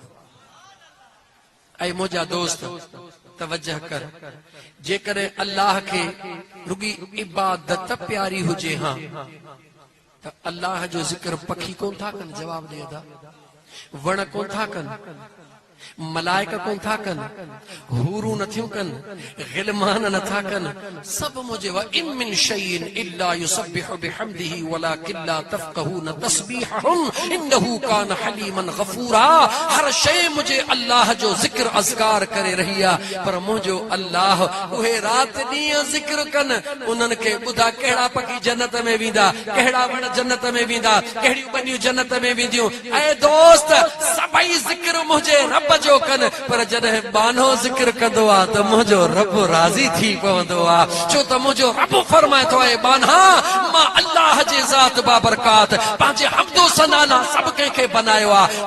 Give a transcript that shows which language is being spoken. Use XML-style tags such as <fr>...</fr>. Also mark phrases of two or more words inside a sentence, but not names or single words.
<sd>ऐं मुंहिंजा दोस्त तवजह कर, जेकॾहिं अल्लाह खे रुॻी इबादत प्यारी हुजे हा त अल्लाह जो ज़िक्र पखी कोन था कनि? जवाब ॾे अदा। वण कोन था कनि, मलाइक कोन था कनि, हूरू नथियूं कनि, गिलमान नथा कनि, सभु मुंहिंजे</sd> <ar>وإن من شيء إلا يسبح بحمده ولكن لا تفقهون تسبيحهم إنه كان حليما غفورا.</ar> <sd>हर शइ मुंहिंजे अल्लाह जो ज़िक्र अज़कार करे रही आहे, पर मुंहिंजो अल्लाह उहे राति ॾींहं ज़िक्र कनि। उन्हनि खे ॿुधा कहिड़ा पखी जन्नत में वेंदा, कहिड़ा वण जन्नत में वेंदा, कहिड़ियूं ॿनियूं जन्नत में वेंदियूं। ऐं दोस्त, सभई ज़िक्र मुंहिंजे रब जो कनि, पर जॾहिं बानो ज़िक्र कंदो आहे त मुंहिंजो रब राज़ी थी पवंदो आहे, छो त मुंहिंजो रब फरमाए थो आहे, बाना मां अल्लाह जे ज़ात बाबरकात पंहिंजे हम्दो सना लाइ सभु कंहिंखे बनायो आहे।</sd>